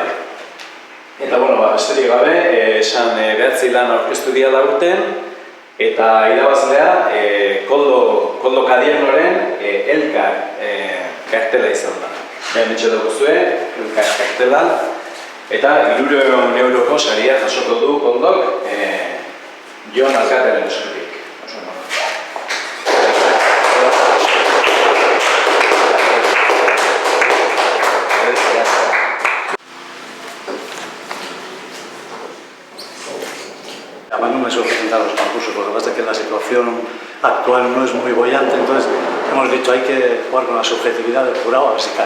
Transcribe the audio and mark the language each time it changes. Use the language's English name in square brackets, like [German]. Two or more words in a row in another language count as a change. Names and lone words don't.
[Basque] Eta, bueno, besterik gabe, esan 9 lan aurkeztu dira da urten, eta irabazlea Koldo Kadiernoren Elkar kartela izan da. Hementxe duguzue, Elkar kartela, eta 300 euroko saria jasoko du Koldok Jon Alkatearen eskutik. [Spanish] Además no me suelo presentar los concursos, lo que pasa es que la situación actual no es muy bollante, entonces hemos dicho hay que jugar con la subjetividad del jurado a ver si cae.